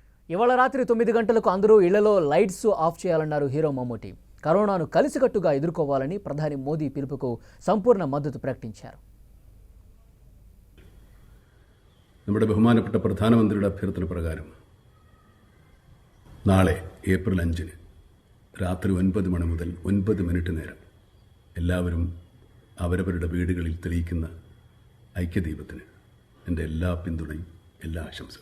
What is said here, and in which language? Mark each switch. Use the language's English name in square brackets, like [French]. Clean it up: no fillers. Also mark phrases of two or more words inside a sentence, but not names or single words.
[Telugu] ఇవాళ రాత్రి 9 గంటలకు అందరూ ఇళ్లలో [English] lights off [Telugu] చేయాలన్నారు హీరో మమ్మూటి. కరోనాను కలిసికట్టుగా ఎదుర్కోవాలని ప్రధాని మోదీ పిలుపుకు సంపూర్ణ మద్దతు ప్రకటించారు. [Malayalam] നമ്മുടെ ബഹുമാനപ്പെട്ട പ്രധാനമന്ത്രിയുടെ അഭ്യർത്ഥന പ്രകാരം നാളെ ഏപ്രിൽ 5 രാത്രി 9 മണി മുതൽ 9 മിനിറ്റ് നേരം എല്ലാവരും അവരവരുടെ വീടുകളിൽ തെളിയിക്കുന്ന ഐക്യദീപത്തിന് എൻ്റെ എല്ലാ പിന്തുണയും, എല്ലാ ആശംസകളും.